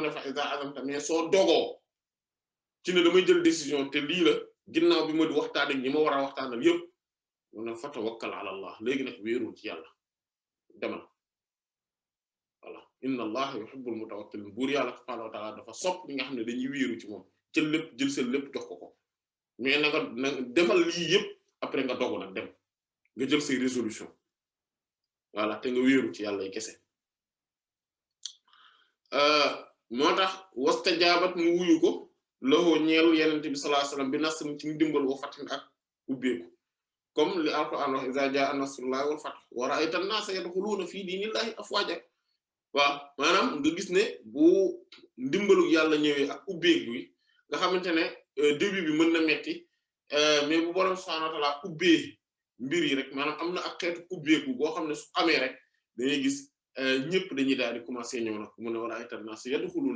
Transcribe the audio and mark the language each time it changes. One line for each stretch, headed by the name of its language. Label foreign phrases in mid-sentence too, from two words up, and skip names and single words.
Wolof: ne
Arabic: فإذا عزمت
Wolof: mais soo dogoo ci ne damay jël décision te lii la ginnaaw bi ma di waxtaan ak ñi ma war a waxtaanal yëpp mu ne fa
Arabic: توكل على الله
Wolof: léegi nag wéerul ci yàlla demal voilà
Arabic: إن الله يحب المتوكلين
Wolof: buur yàlla
Arabic: سبحانه وتعالى
Wolof: dafa sopp li nga xam ne dañuy wéeru ci moom jël seen lépp jox ko mais na nga defal lii yëpp après nga dogu nag dem nga jël say résolution voilà te nga wéeru ci yàlla yi kese moo tax wastajaabat mu wuyu ko loxo ñeelu yenente bi
Arabic: صلى الله عليه وسلم بنصر
Wolof: ci ndimbal
Arabic: وفتح
Wolof: ak ubbeeku comme li alquran wax
Arabic: إذا جاء نصر الله والفتح ورأيت الناس يدخلون في دين الله أفواجا
Wolof: waaw maanaam nga gis ne bu ndimbalu yàlla ñëwee ak ubbeeku yi nga xamante ne début bi mën na metti mais bu borom
Arabic: سبحانه وتعالى
Wolof: ubbee mbir yi rek maanaam am na ak xeetu ubbeeku boo xam ne su amee rek dañuy gis ñëpp dañuy daal di commencer ñëw nag mu ne war a ay
Arabic: الناس يدخلون